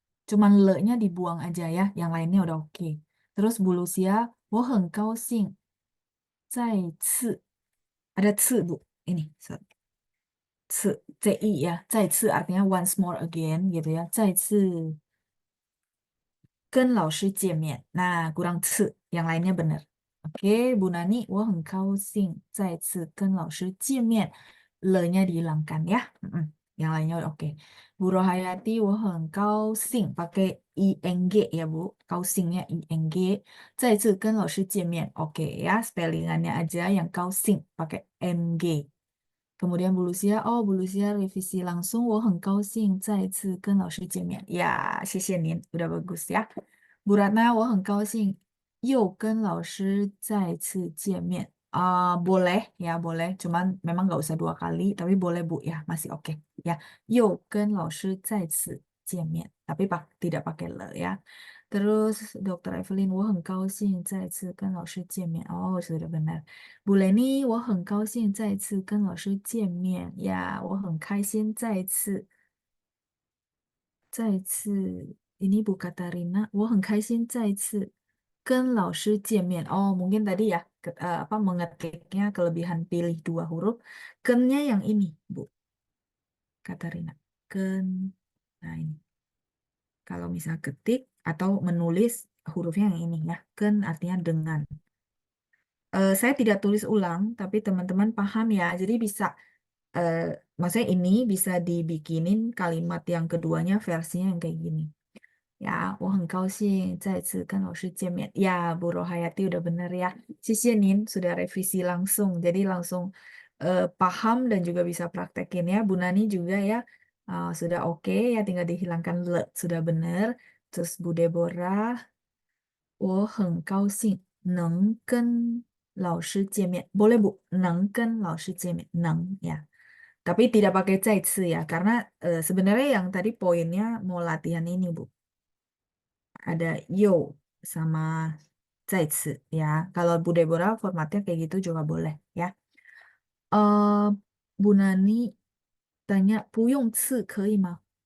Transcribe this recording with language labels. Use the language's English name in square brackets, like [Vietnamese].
[Indonesian] Cuman le-nya dibuang aja ya, yang lainnya udah oke. Terus Bu Lucia, [Chinese] 我很高兴再次, [Indonesian] ada 次 Bu, ini, sorry. 次, ci ya, 再次 artinya once more again gitu ya. [Chinese] 再次跟老师见面. [Indonesian] Nah, kurang 次, yang lainnya benar. Oke, Bu Nani, [Chinese] 我很高兴再次跟老师见面. [Indonesian] Le-nya dihilangkan ya. Yang lainnya udah oke. Bu Rohayati, [Chinese] 我很高兴 [Indonesian] pakai ing ya Bu. Kausingnya ing. [Chinese] 再次跟老师见面. [Indonesian] Oke ya, spellingannya aja yang kausing pakai ng. Kemudian Bu Lucia, Bu Lucia revisi langsung. [Chinese] 我很高兴再次跟老师见面. [Indonesian] Ya, [Chinese] 谢谢您, [Indonesian] udah bagus ya. [Chinese] Bu Ratna, 我很高兴又跟老师再次见面. [Indonesian] Boleh ya, boleh. Cuman memang nggak usah 2 kali, tapi boleh Bu ya, masih oke. [Chinese] Ya, 又跟老师再次见面. [Indonesian] Tapi tidak pakai le ya. Terus Dr. [Chinese] Evelyn, 我很高兴再次跟老师见面. [Indonesian] Oh, sudah benar. [Chinese] Bu Leni, 我很高兴再次跟老师见面. Ya, 我很开心再次 ini Bu Katarina, 我很开心再次跟老师见面. [Indonesian] Oh, mungkin tadi ya apa mengetiknya kelebihan pilih 2 huruf. Kennya yang ini, Bu Katarina. Ken. Nah, ini. Kalau misal ketik atau menulis hurufnya yang ini ya. Ken artinya dengan. Saya tidak tulis ulang, tapi teman-teman paham ya. Jadi bisa, eh, maksudnya ini bisa dibikinin kalimat yang keduanya versinya yang kayak gini. [Chinese] Ya, 我很高兴再次跟老师见面. [Indonesian] Ya, Bu Rohayati udah bener ya. [Chinese] 谢谢您 [Indonesian] sudah revisi langsung. Jadi langsung paham dan juga bisa praktekin ya. Bu Nani juga ya. Sudah oke ya, tinggal dihilangkan le. Sudah bener. [Chinese] Terus Bu Deborah, 我很高兴能跟老师见面. [Indonesian] Boleh Bu, [Chinese] 能跟老师见面. [Indonesian] Neng ya. Tapi tidak pakai 再次 ya. Karena sebenarnya yang tadi poinnya mau latihan ini Bu. Ada yo sama 再次 ya. Kalau Bu Deborah formatnya kayak gitu juga boleh ya. eh Bu Nani tanya [Chinese] 不用刺可以吗?